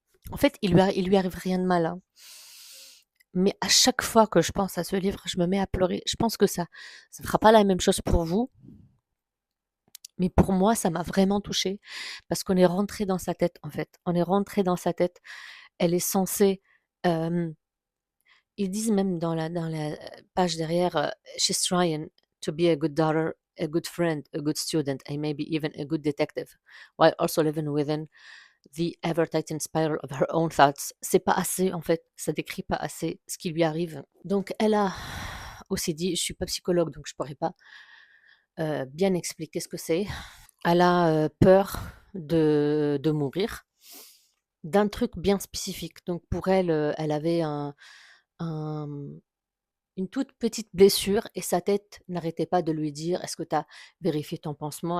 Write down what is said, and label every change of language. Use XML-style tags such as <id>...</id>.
<fr>En fait, il lui arrive rien de mal, hein. Mais à chaque fois que je pense à ce livre, je me mets à pleurer. Je pense que ça ne fera pas la même chose pour vous. Mais pour moi, ça m'a vraiment touchée parce qu'on est rentré dans sa tête, en fait. On est rentré dans sa tête. Elle est censée. Ils disent même dans la page derrière,</fr> <en>She's trying to be a good daughter, a good friend, a good student, and maybe even a good detective, while also living within the ever-tightening spiral of her own thoughts.</en> <fr>C'est pas assez, en fait. Ça décrit pas assez ce qui lui arrive. Donc, elle a aussi dit, je suis pas psychologue, donc je pourrais pas bien expliquer ce que c'est. Elle a peur de mourir d'un truc bien spécifique. Donc pour elle, elle avait un une toute petite blessure et sa tête n'arrêtait pas de lui dire: «Est-ce que tu as vérifié ton pansement?</fr>